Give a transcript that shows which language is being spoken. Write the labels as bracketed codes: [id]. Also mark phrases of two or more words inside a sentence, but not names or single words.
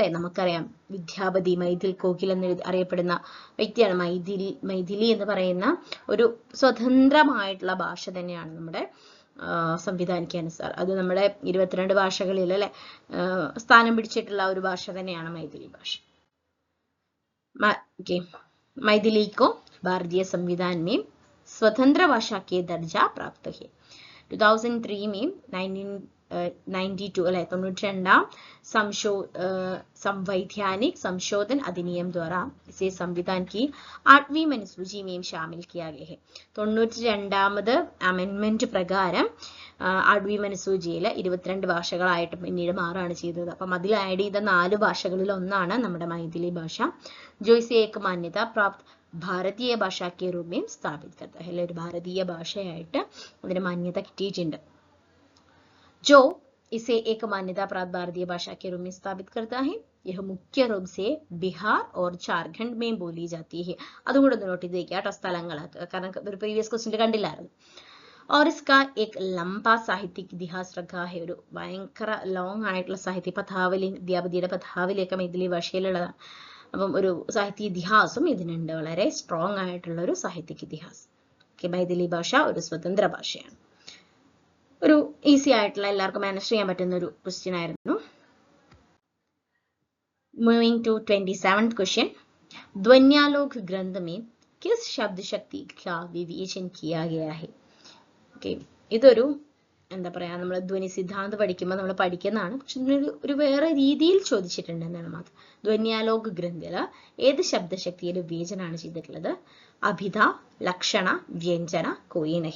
[ml] നമുക്കറിയാം വിദ്യാപതി മൈഥിൽ കോകിൽ എന്ന് അറിയപ്പെടുന്ന വ്യക്തിയാണ്. മൈഥിലി എന്ന് പറയുന്ന ഒരു സ്വതന്ത്രമായിട്ടുള്ള ഭാഷ തന്നെയാണ് നമ്മുടെ സംവിധാനിക്കാനുസാർ. അത് നമ്മുടെ 22 ഭാഷകളിൽ അല്ലെ സ്ഥാനം പിടിച്ചിട്ടുള്ള ഒരു ഭാഷ തന്നെയാണ് മൈഥിലി ഭാഷ. ഓക്കെ, [hi] मैथिली को भारतीय संविधान में स्वतंत्र भाषा के दर्जा प्राप्त है. 2003 में 92 अല്ലെ 92 संवैधानिक संशोधन अधिनियम द्वारा इसे संविधान की 8वीं अनुसूची में शामिल किया गया है. [ml] 92ാമത് അമെൻമെന്റ് പ്രകാരം 8वीं അനുസൂചിയിൽ 22 ഭാഷകളായിട്ട് പിന്നീട് മാറാണ് ചെയ്തത്. അപ്പം അതിൽ ആഡ് ചെയ്ത 4 ഭാഷകളിൽ ഒന്നാണ് നമ്മുടെ മൈഥിലി ഭാഷ. [hi] जो इसे एक मान्यता प्राप्त [ml] ഭാരതീയ ഭാഷ [hi] के रूप में स्थापित करता है. [ml] ഒരു ഭാരതീയ ഭാഷയായിട്ട് അതിന് മാന്യത കിട്ടിയിട്ടുണ്ട്. [hi] जो इसे एक मान्यता प्राप्त भारतीय भाषा के रूप में स्थापित करता है. यह मुख्य रूप से बिहार और झारखंड में बोली जाती है. [ml] അതുകൂടെ ഒന്ന് നോട്ട് ചെയ്ത് വെക്കുക കേട്ടോ, സ്ഥലങ്ങളൊക്കെ, കാരണം ഒരു [en] previous question [ml] കണ്ടില്ലായിരുന്നു. [hi] और इसका एक लंबा साहित्यिक इतिहास रखा है. [ml] ഒരു ഭയങ്കര ലോങ് ആയിട്ടുള്ള സാഹിത്യ പദാവലി, വിദ്യാപതിയുടെ പദാവലിയൊക്കെ മൈഥിലി ഭാഷയിലുള്ളതാണ്. അപ്പം ഒരു സാഹിത്യ ഇതിഹാസം ഇതിനുണ്ട്, വളരെ സ്ട്രോങ് ആയിട്ടുള്ള ഒരു [hi] साहित्यिक इतिहास. [ml] മൈഥിലി ഭാഷ ഒരു സ്വതന്ത്ര ഭാഷയാണ്. ഒരു ഈസി ആയിട്ടുള്ള എല്ലാവർക്കും മാനേജ് ചെയ്യാൻ പറ്റുന്ന ഒരു ക്വസ്റ്റ്യൻ ആയിരുന്നു. [en] moving to 27th question. [hi] ध्वन्यालोक ग्रंथ में किस शब्द शक्ति का विवेचन किया गया है? [ml] ഓക്കെ, ഇതൊരു എന്താ പറയാ, നമ്മൾ ധ്വനി സിദ്ധാന്തം പഠിക്കുമ്പോൾ നമ്മൾ പഠിക്കുന്നതാണ്, പക്ഷെ ഒരു വേറെ രീതിയിൽ ചോദിച്ചിട്ടുണ്ട് എന്നാണ് മാത്രം. ധ്വന്യാലോക് ഗ്രന്ഥില് ഏത് ശബ്ദശക്തിയുടെ വിവേചനമാണ് ചെയ്തിട്ടുള്ളത്? [hi] अभिधा, लक्षणा, व्यंजना, कोई नहीं.